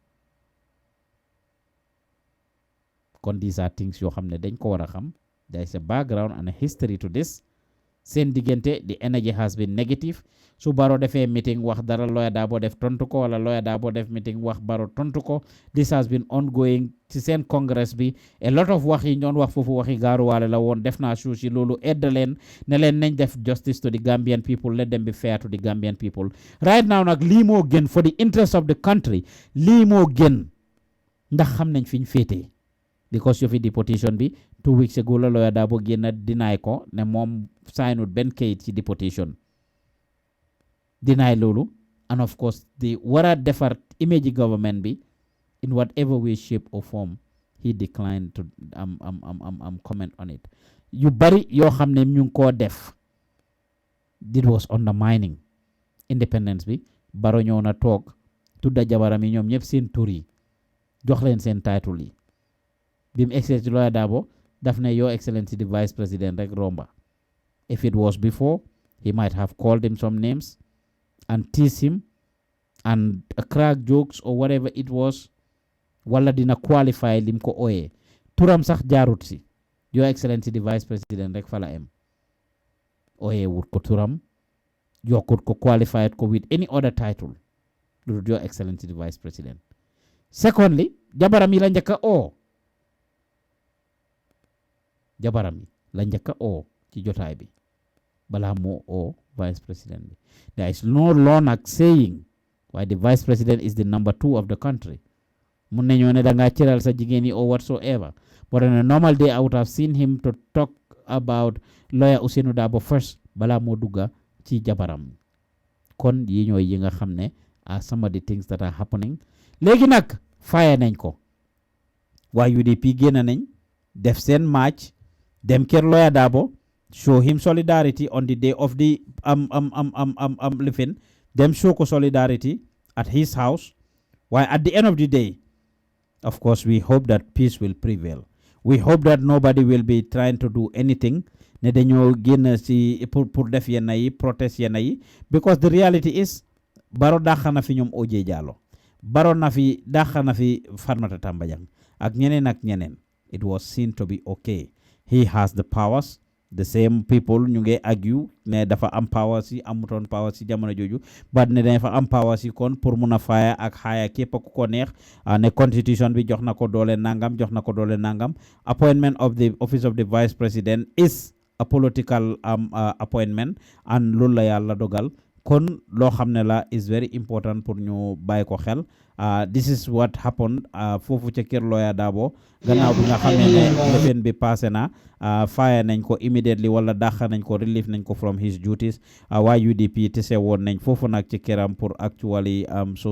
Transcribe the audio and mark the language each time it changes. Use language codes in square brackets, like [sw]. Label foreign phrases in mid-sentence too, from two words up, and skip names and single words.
[wo] Kon [en] these are things [wo] yoo xam ne dañ ko war a xam. [en] There is a background and a history to this. [wo] Seen diggante [en] the energy has been negative. [wo] Su Barrow defee meeting wax dara Lawyer Darboe def tontu ko wala Lawyer Darboe def meeting wax Barrow tontu ko. [en] This has been ongoing [wo] ci seen congress bi. [en] A lot of [wo] wax yi ñoon wax foofu waxi gaaruwaale la woon def naa suusi loolu aide leen ne leen nañ def [en] justice to the Gambian people, let them be fair to the Gambian people. Right now [wo] nag lii moo gën [en] for the interest of the country [wo] lii moo gën ndax xam nañ fi ñu féetee because yofi deportation bi [en] 2 weeks ago [wo] la Lawyer Darboe génn deny ko ne moom signut benn kayit ci [en] deportation deny [wo] loolu [en] and of course the [wo] war a defar [en] image government [wo] bi [en] in whatever way shape or form he declined to comment on it. [wo] Yu bari yoo xam ne ñu ngi koo def [en] it was undermining independence [wo] bi Barrow ñëw na toog tudda jabaram yi ñoom ñëpp seen tur yi jox leen seen title yi bi mu excès ci Lawyer Darboe daf ne [en] Your Excellency the Vice President [wo] rek romba. [en] If it was before he might have called him some names and tease him and crack jokes or whatever it was [wo] wala dina qualify lim ko ooyee turam sax jaarut si [en] Your Excellency the Vice President [wo] rek fala em ooyee wut ko turam yokkut ko [en] qualified ko with any other title lu Your Excellency the Vice President. [wo] Secondly jabaram yi la njëkka oo jabaram yi la njëkka oo ci jotaay bi balaa moo oo [en] vice president [wo] bi. [en] There is no law nag saying why the vice president is the number 2 of the country. [wo] Mun nañoo ne da ngaa cëral sa jigéen yi [en] or whatsoever, but on a normal day I would have seen him to talk about Lawyer Ousainou Darboe first [wo] balaa moo dugga ci jabaram. Kon yi ñooy yi nga xam ne [en] are some of the things that are happening. [wo] Léegi nag fire nañ ko waa UDP génn nañ def seen match dem kër Lawyer Darboe [en] show him solidarity on the day of the living. Them show solidarity at his house. While at the end of the day, of course, we hope that peace will prevail. We hope that nobody will be trying to do anything. [wo] Ne dañoo génn ci pour def yenn yi protest yenn yi because the reality is Barrow dàq na fi ñoom OJ Jallow Barrow na fi dàq na fi Farmata Tambajang ak ñeneen. [en] It was seen to be okay. He has the powers. The same people [wo] ñu ngi argue ne dafa am power si amutoon power si jamono jooju but ne dafa am power si kon pour mun a faya ak xaaya képp ku ko neex ne constitution bi jox na ko doole nangam [en] appointment of the office of the vice president is a political appointment [wo] and loolu la yàlla dogal kon loo xam ne la [en] is very important [wo] pour ñu bàyyi ko xel [en] this is what happened [wo] foofu ca kër lawyer Darboe gannaaw bi nga xam ne lefen bi passé na fire nañ ko immediately wala dàq nañ ko relieve nañ ko [en] from his duties [wo] waa UDP tese woon nañ foofu nag ci këram pour [en] actually show